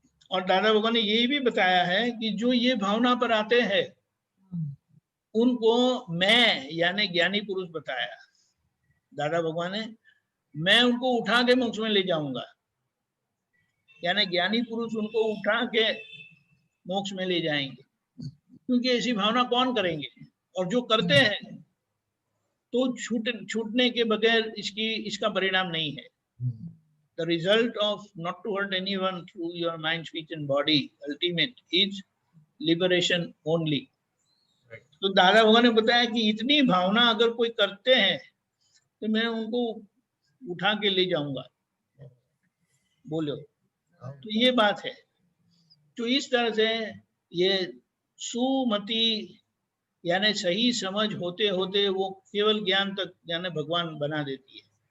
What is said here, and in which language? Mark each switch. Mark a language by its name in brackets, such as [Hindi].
[Hindi] और दादा भगवान ने यही भी बताया है कि जो ये भावना पर आते हैं उनको मैं यानी ज्ञानी पुरुष बताया दादा भगवान ने, मैं उनको उठा के मोक्ष में ले जाऊंगा। यानी ज्ञानी पुरुष उनको उठा के मोक्ष में ले जाएंगे। क्योंकि ऐसी भावना कौन करेंगे, और जो करते हैं तो छूटने के बगैर इसका परिणाम नहीं है। [English] The result of not to hurt anyone through your mind, speech and body ultimate is liberation only. [Hindi] तो दादा भगवान ने बताया कि इतनी भावना अगर कोई करते हैं तो मैं उनको उठा के ले जाऊंगा। बोलो, तो ये बात है। तो इस तरह से ये सुमति यानी सही समझ होते होते वो केवल ज्ञान तक यानी भगवान बना देती है।